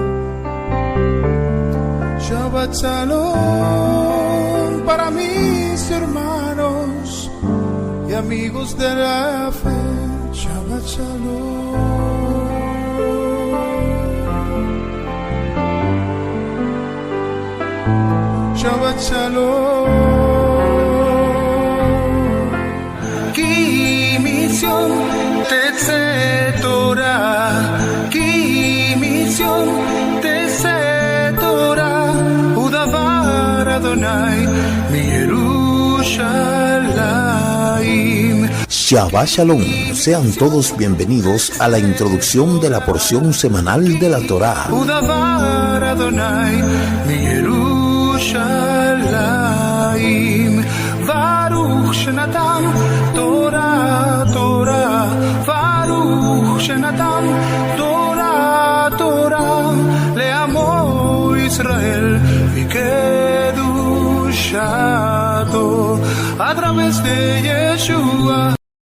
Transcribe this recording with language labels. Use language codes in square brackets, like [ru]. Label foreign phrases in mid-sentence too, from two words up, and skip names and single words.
[he] שבת שלום [es] para mis hermanos y amigos de la fe. [he] שבת שלום. שבת שלום. תצא תורה, כי מציון תצא תורה, ודבר אדוני מירושלים. שבת שלום, [es] sean todos bienvenidos a la introducción de la porción semanal de la Torá. [he] ודבר אדוני מירושלים, ברוך שנתן תורה תורה, ברוך שנתן תורה תורה לעמו ישראל וקדושתו [es] a través de [he] Yeshua.